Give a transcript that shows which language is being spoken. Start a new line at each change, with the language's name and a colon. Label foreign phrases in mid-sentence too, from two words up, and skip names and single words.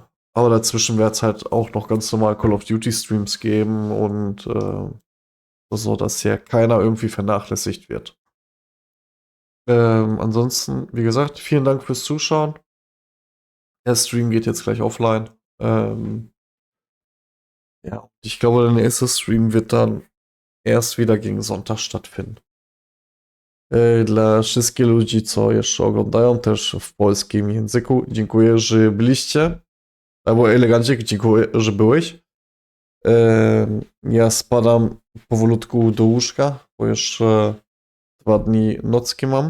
German: Aber dazwischen wird es halt auch noch ganz normal Call of Duty Streams geben und so, dass hier keiner irgendwie vernachlässigt wird. Ansonsten, wie gesagt, vielen Dank fürs Zuschauen. Der Stream geht jetzt gleich offline. Ja, ich glaube, der nächste Stream wird dann erst wieder gegen Sonntag stattfinden.
Polish: Dla wszystkich ludzi, co jeszcze oglądają też w polskim języku, dziękuję, że byliście. Albo elegancik, dziękuję, że byłeś. Ja spadam powolutku do łóżka, bo jeszcze 2 dni nocki mam.